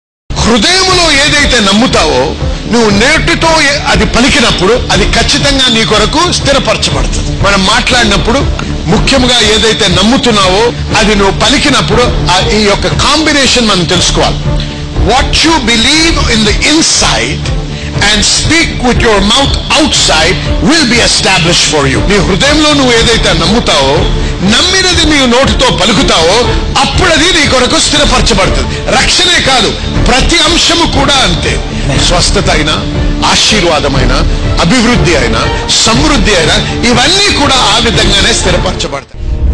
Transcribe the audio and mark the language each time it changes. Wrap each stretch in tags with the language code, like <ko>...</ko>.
<te>హృదయములో ఏదైతే నమ్ముతావో నువ్వు నేటితో అది పలికినప్పుడు అది ఖచ్చితంగా నీ కొరకు స్థిరపరచబడుతుంది. మనం మాట్లాడినప్పుడు ముఖ్యంగా ఏదైతే నమ్ముతున్నావో అది నువ్వు పలికినప్పుడు ఈ యొక్క కాంబినేషన్ మనం తెలుసుకోవాలి.</te> <en>What you believe in the inside and speak with your mouth outside will be established for you.</en> <te>నీ హృదయంలో నువ్వు ఏదైతే నమ్ముతావో, నమ్మినది నీ నోటితో పలుకుతావో అప్పుడు అది నీ కొరకు స్థిరపరచబడుతుంది. రక్షణే కాదు, ప్రతి అంశము కూడా అంతే. స్వస్థత అయినా, ఆశీర్వాదమైన, అభివృద్ధి అయినా, సమృద్ధి అయినా ఇవన్నీ కూడా ఆ విధంగానే స్థిరపరచబడతాయి.</te>